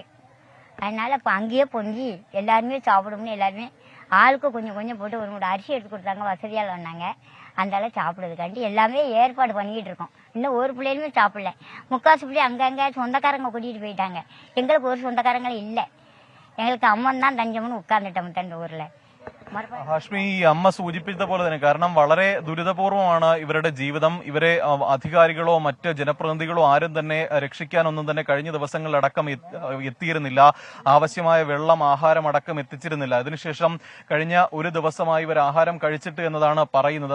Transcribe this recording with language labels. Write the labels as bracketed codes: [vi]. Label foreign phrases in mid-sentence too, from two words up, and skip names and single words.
[ta] அதனால இப்போ அங்கேயே பொங்கி எல்லாருமே சாப்பிடும்னு எல்லாருமே ஆளுக்கு கொஞ்சம் கொஞ்சம் போட்டு ஒரு மூட்டை அரிசி எடுத்து கொடுத்தாங்க. வசதியால் வந்தாங்க. அந்தால சாப்பிடுறதுக்காண்டி எல்லாமே ஏற்பாடு பண்ணிக்கிட்டு இருக்கோம். இன்னும் ஒரு பிள்ளைகளுமே சாப்பிடல. முக்காசு பிள்ளை அங்கங்கே சொந்தக்காரங்க கூட்டிகிட்டு போயிட்டாங்க. எங்களுக்கு ஒரு சொந்தக்காரங்களும் இல்லை. எங்களுக்கு அம்மன் தான் தஞ்சம்னு உட்கார்ந்துட்டோம் இந்த ஊரில். [ml] ഹാഷ്മി, ഈ അമ്മ സൂചിപ്പിച്ച പോലെ തന്നെ, കാരണം വളരെ ദുരിതപൂർവമാണ് ഇവരുടെ ജീവിതം. ഇവരെ അധികാരികളോ മറ്റ് ജനപ്രതിനിധികളോ ആരും തന്നെ രക്ഷിക്കാനൊന്നും തന്നെ കഴിഞ്ഞ ദിവസങ്ങളിലടക്കം എത്തിയിരുന്നില്ല. ആവശ്യമായ വെള്ളം, ആഹാരം അടക്കം എത്തിച്ചിരുന്നില്ല. അതിനുശേഷം കഴിഞ്ഞ ഒരു ദിവസമായി ഇവർ ആഹാരം കഴിച്ചിട്ട് എന്നതാണ് പറയുന്നത്.